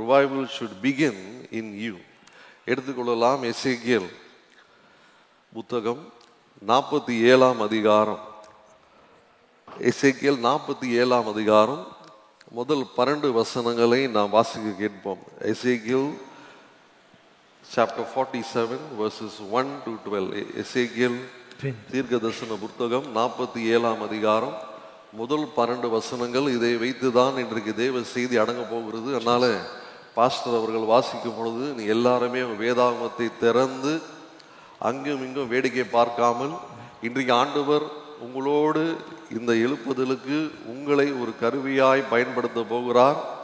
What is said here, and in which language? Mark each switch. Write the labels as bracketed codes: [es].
[en] Revival should begin in you. [ta] எடுத்துக்கொள்ளலாம். எசேக்கியேல் புத்தகம் 47ஆம் அதிகாரம். எசேக்கியேல் 47ஆம் அதிகாரம் முதல் 12 வசனங்களை நாம் வாசிக்க கேட்போம். எசேக்கியேல் [en] chapter 47 verses 1 to 12. [ta] எசேக்கியேல் தீர்க்க தரிசன புத்தகம் 47ஆம் அதிகாரம் முதல் 12 வசனங்கள். இதை வைத்துதான் இன்றைக்கு தேவ செய்தி அடங்க போகிறது. அதனால பாஸ்டர் அவர்கள் வாசிக்கும் பொழுது நீ எல்லாருமே வேதாகமத்தை திறந்து அங்கும் இங்கும் வேடிக்கை பார்க்காமல், இன்றைக்கு ஆண்டவர் உங்களோடு இந்த எழுப்புதலுக்கு உங்களை ஒரு கருவியாய் பயன்படுத்த போகிறார்.